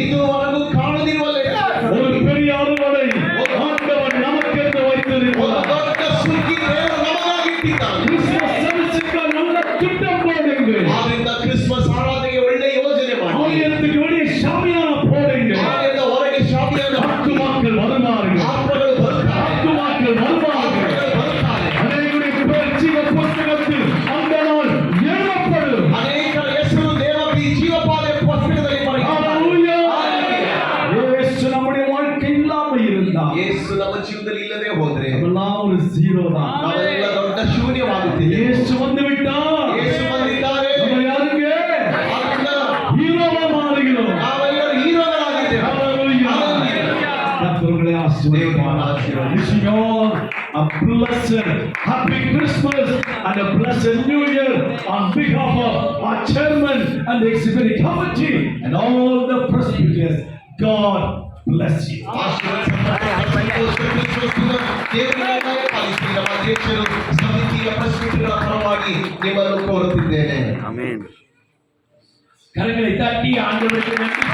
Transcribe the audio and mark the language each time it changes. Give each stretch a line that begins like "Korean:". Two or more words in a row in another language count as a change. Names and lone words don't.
Kannada: ಇದುವರೆಗೂ ಕಾಣದಿರುವ
Tamil: ஒரு பெரிய அறுவடை ஆண்டவர் நமக்கென்று
Kannada: ಒಂದು
Tamil: வைத்திருக்கிறார்
Kannada: ದೊಡ್ಡ ಸುಗ್ಗಿ ದೇವರು ನಮಗಾಗಿ ಇಟ್ಟಿದ್ದಾನೆ
Tamil: கிறிஸ்துமஸ் சர்வீஸுக்கு நல்ல திட்டம் போடுங்க
Kannada: ಆದ್ರಿಂದ ಕ್ರಿಸ್ಮಸ್ ಆರಾಧನೆಗೆ ಒಳ್ಳೆ ಯೋಜನೆ ಮಾಡಿ
Tamil: ஆலயத்துக்கு வெளியே ஷாமியானா போடுங்க
Kannada: ಆಲಯದ ಹೊರಗೆ ಶಾಮಿಯಾನ ಹಾಕಿ
Tamil: ஆத்துமாக்கள் வருவார்கள்
Kannada: ಆತ್ಮಗಳು ಬರುತ್ತಾರೆ
Tamil: ஆத்துமாக்கள் வருவார்கள்
Kannada: ಆತ್ಮಗಳು ಬರುತ್ತಾರೆ
Tamil: அநேகருடைய பேர் ஜீவ புஸ்தகத்தில் அந்த நாள் எழுதப்படும்
Kannada: ಅನೇಕರ ಹೆಸರು ದೇವರ ಜೀವಪಾದ ಪುಸ್ತಕದಲ್ಲಿ ಬರೆಯುತ್ತಾರೆ.
Tamil: இயேசு நம்முடைய வாழ்க்கை இல்லாம இருந்தா
Kannada: ಯೇಸು ನಮ್ಮ ಜೀವನದಲ್ಲಿ ಇಲ್ಲದೆ ಹೋದ್ರೆ
Tamil: அதெல்லாம் ஒரு ஜீரோ தான்
Kannada: ನಾವೆಲ್ಲ ದೊಡ್ಡ ಶೂನ್ಯವಾಗುತ್ತೇವೆ
Tamil: இயேசு வந்து விட்டா
Kannada: ಯೇಸು ಬಂದಿದ್ದಾರೆ
Tamil: நம்ம யாருங்க
Kannada: ಆದ್ರಿಂದ
Tamil: ஹீரோவா மாறுகிறோம்
Kannada: ನಾವೆಲ್ಲರೂ ಹೀರೋಗಳಾಗಿದ್ದೇವೆ
Tamil: கர்த்தருடைய ஆசீர்வாதம்
English: wishing you all a blessed happy Christmas and a blessed New Year on behalf of our chairman and the executive committee and all the presbyters. God bless you.
Kannada: ಅಧ್ಯಕ್ಷರು ಸಮಿತಿಯ ಪ್ರಶ್ನೆಗಳ ಪರವಾಗಿ ನಿಮ್ಮನ್ನು ಕೋರುತ್ತಿದ್ದೇನೆ.
Tamil: கரங்களை தட்டி ஆண்டவருக்கு